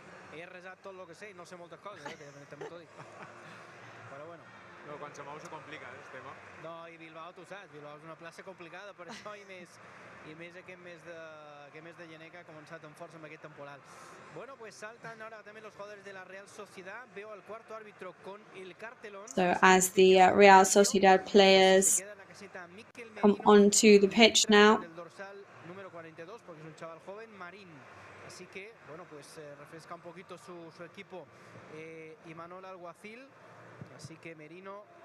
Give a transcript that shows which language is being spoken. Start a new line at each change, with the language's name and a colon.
Catalan: He resat tot el que sé i no sé moltes coses, també t'ho dic. Però bueno. No, quan se mou se complica, el tema. No, i Bilbao, tu saps, Bilbao és una plaça complicada, per això i més aquest mes de gener que ha començat amb força amb aquest temporal.
Spanish: Bueno, pues saltan ahora también los jugadores de la Real Sociedad. Veo al cuarto árbitro con el cartelón.
English: So as the Real Sociedad players come onto the pitch now.
Spanish: El dorsal número 42, porque es un chaval joven, Marín. Así que, bueno, pues refresca un poquito su equipo Imanol Alguacil. Así que Merino